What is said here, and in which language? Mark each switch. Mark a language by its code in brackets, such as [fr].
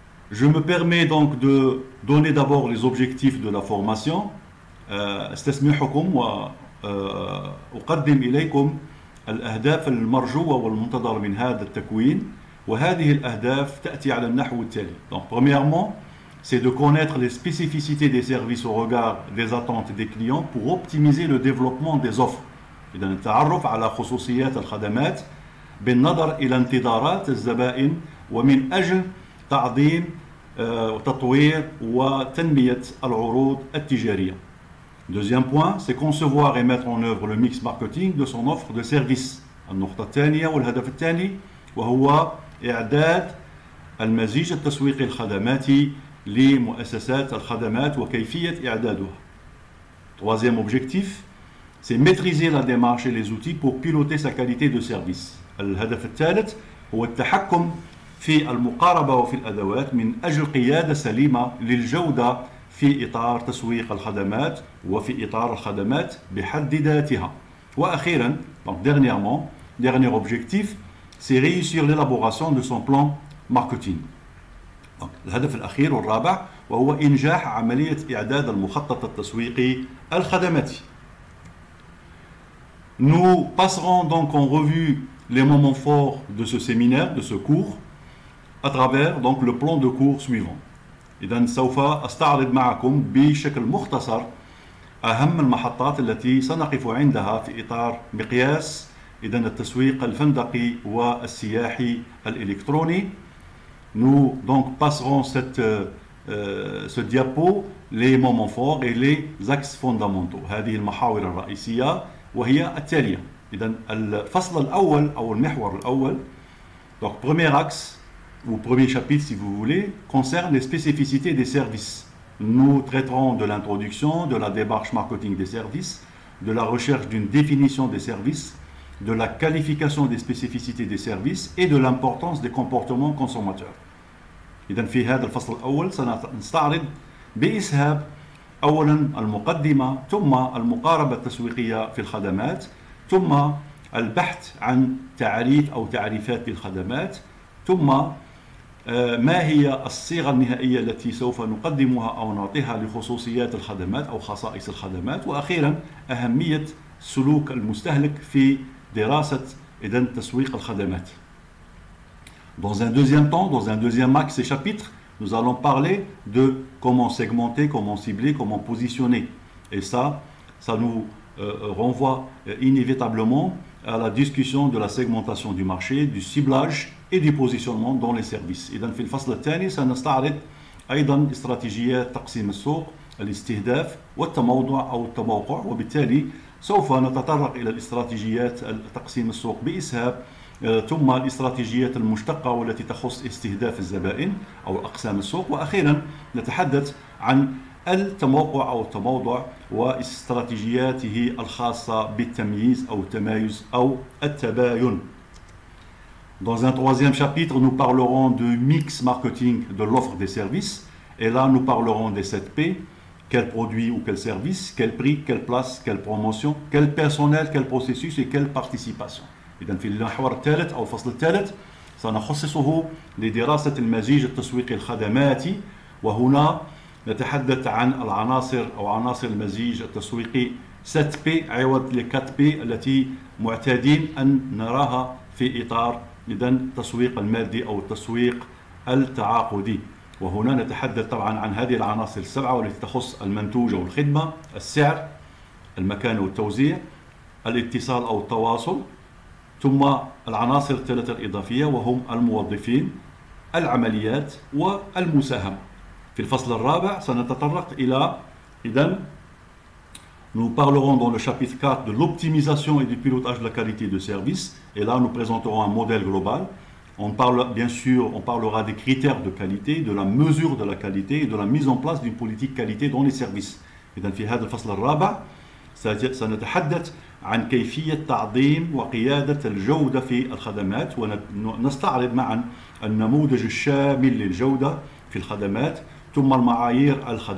[fr] Je me permets donc de donner d'abord les objectifs de la formation. [ar] استسمحكم وأقدم إليكم الأهداف المرجوة والمنتظرة من هذا التكوين، وهذه الأهداف تأتي على النحو التالي. [fr] Donc premièrement, c'est de connaître les spécificités des services au regard des attentes des clients pour optimiser le développement des offres. [ar] إذن التعرف على خصوصيات الخدمات بالنظر إلى انتظارات الزبائن ومن أجل تعظيم وتطوير وتنمية العروض التجارية. [fr] Deuxième point, c'est concevoir et mettre en œuvre le mix marketing de son offre de services. [ar] النقطة الثانية والهدف الثاني وهو إعداد المزيج التسويقي الخدماتي لمؤسسات الخدمات وكيفية إعدادها. [fr] Troisième objectif, c'est maîtriser la démarche et les outils pour piloter sa qualité de service. [ar] الهدف الثالث هو التحكم في المقاربة وفي الأدوات من أجل قيادة سليمة للجودة في إطار تسويق الخدمات وفي إطار الخدمات بحد ذاتها. وأخيرا, [fr] donc dernièrement, dernier objectif, c'est réussir l'élaboration de son plan marketing. Donc, [ar] الهدف الأخير والرابع وهو إنجاح عملية إعداد المخطط التسويقي الخدماتي. [fr] Nous passerons donc en revue les moments forts de ce séminaire, de ce cours, à travers donc le plan de cours suivant. [ar] إذن سوف أستعرض معكم بشكل مختصر أهم المحطات التي سنقف عندها في إطار مقياس إذن التسويق الفندقي والسياحي الإلكتروني. [fr] Nous donc passerons ce diapo les moments forts et les axes fondamentaux. [ar] هذه المحاور الرئيسية وهي التالية. إذن الفصل الأول أو المحور الأول, [fr] donc premier axe ou premier chapitre si vous voulez, concerne les spécificités des services. Nous traiterons de l'introduction, de la démarche marketing des services, de la recherche d'une définition des services, de la qualification des spécificités des services et de l'importance des comportements consommateurs. [ar] إذن في هذا الفصل الأول سنستعرض بإسهاب أولا المقدمة ثم المقاربة التسويقية في الخدمات ثم البحث عن تعريف أو تعريفات للخدمات ثم ما هي الصيغة النهائية التي سوف نقدمها أو نعطيها لخصوصيات الخدمات أو خصائص الخدمات، وأخيرا أهمية سلوك المستهلك في دراسة إذن تسويق الخدمات. [fr] Dans un deuxième temps, dans un deuxième axe et chapitre, nous allons parler de comment segmenter, comment cibler, comment positionner. Et ça nous renvoie inévitablement à la discussion de la segmentation du marché, du ciblage et du positionnement dans les services. [ar] إذن في الفصل الثاني سنستعرض أيضا استراتيجيات تقسيم السوق، الاستهداف والتموضع أو التموقع، وبالتالي سوف نتطرق إلى الاستراتيجيات تقسيم السوق بإسهاب، ثم الاستراتيجيات المشتقة والتي تخص استهداف الزبائن أو أقسام السوق، وأخيرا نتحدث عن التموقع أو التموضع واستراتيجياته الخاصة بالتمييز أو التمايز أو التباين. [fr] Dans un troisième chapitre, nous parlerons de mix marketing de l'offre des services. Et là, nous parlerons des 7 P. Quel produit ou quel service, quel prix, quelle place, quelle promotion, quel personnel, quel processus et quelle participation. [ar] إذن في المحور الثالث أو الفصل الثالث سنخصصه لدراسة المزيج التسويقي الخدماتي، وهنا نتحدث عن العناصر أو عناصر المزيج التسويقي 7 P عوض ل 4 P التي معتادين أن نراها في إطار التسويق المادي أو التسويق التعاقدي. وهنا نتحدث طبعا عن هذه العناصر السبعة والتي تخص المنتوج أو الخدمة، السعر، المكان والتوزيع، الاتصال أو التواصل، ثم العناصر الثلاثة الإضافية وهم الموظفين، العمليات والمساهمة. في الفصل الرابع سنتطرق إلى [fr] nous parlerons dans le chapitre 4 de l'optimisation et du pilotage de la qualité de service. Et là, nous présenterons un modèle global. On parle, bien sûr, on parlera des critères de qualité, de la mesure de la qualité et de la mise en place d'une politique qualité dans les services. [ar] إذن في هذا الفصل الرابع سنتحدث عن كيفية تعظيم وقيادة الجودة في الخدمات، ونستعرض معا النموذج الشامل للجودة في الخدمات، ثم معايير